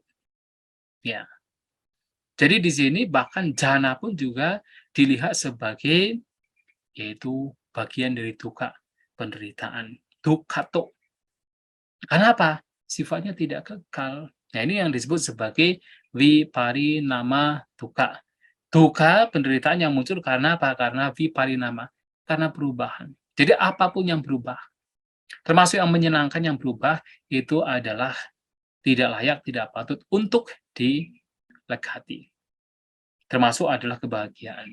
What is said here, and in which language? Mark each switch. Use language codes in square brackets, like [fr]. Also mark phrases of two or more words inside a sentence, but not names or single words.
[id] Ya. Jadi di sini bahkan jhana pun juga dilihat sebagai yaitu bagian dari duka penderitaan, dukkhato. Kenapa? Sifatnya tidak kekal. Nah, ini yang disebut sebagai [pi] viparinama dukkha. [id] Dukkha penderitaan yang muncul karena apa? Karena viparinama, karena perubahan. Jadi apapun yang berubah, termasuk yang menyenangkan yang berubah, itu adalah tidak layak, tidak patut untuk dilekati. Termasuk adalah kebahagiaan.